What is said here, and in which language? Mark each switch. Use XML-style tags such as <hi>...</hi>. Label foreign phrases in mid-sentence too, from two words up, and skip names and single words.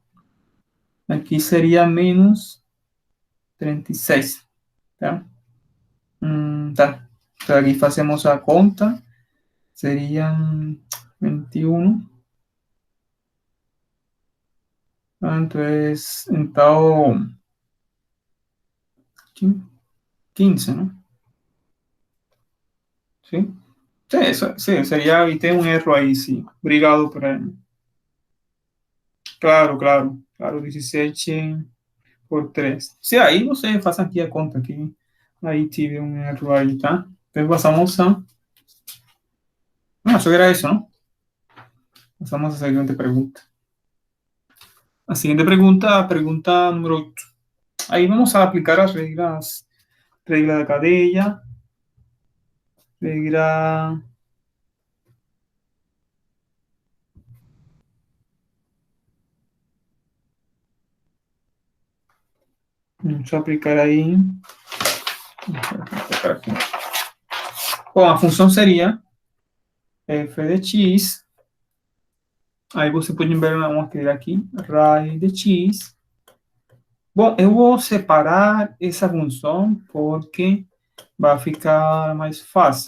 <pt>Aqui seria menos 36, tá? Tá. Então, aqui fazemos a conta. Seriam 21. Então, 15,</pt> <es>¿no? ¿Sí? Sí, eso, sí, sería, y tengo un error ahí, sí. Obrigado por ahí. Claro, claro, claro, 17 por 3. Sí,</es> <pt>aí você faz aqui a conta aqui. Aí tive um erro aí, tá? Então, passamos a... Ah, só era isso, não? Passamos a seguinte pergunta.</pt> <es>A siguiente pregunta, pregunta número 8. Ahí vamos a aplicar las reglas, regla de cadella, regla... Vamos a aplicar ahí...</es> <pt>Bom, a função seria f de x. Aí você pode ver uma querida aqui, raiz de x. Bom, eu vou separar essa função porque vai ficar mais fácil.</pt>